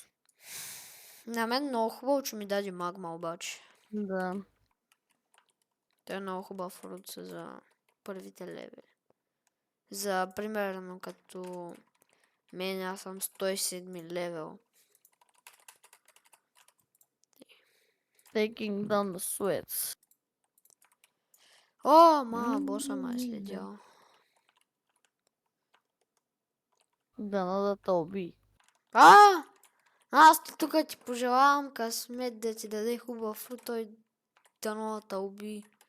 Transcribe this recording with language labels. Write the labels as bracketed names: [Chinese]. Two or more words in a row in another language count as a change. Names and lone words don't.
[Bulgarian] На мен много хубаво, че ми даде магма обаче. Да. Той е много хубав фрут за първите левели. За примерно като мен, аз съм 107 левел. [English] Taking down the Swedes. [Bulgarian] О, боса ме е следял. Дано да те уби. Аз тук ти пожелавам късмет да ти даде хубав фрут, той дано да те уби.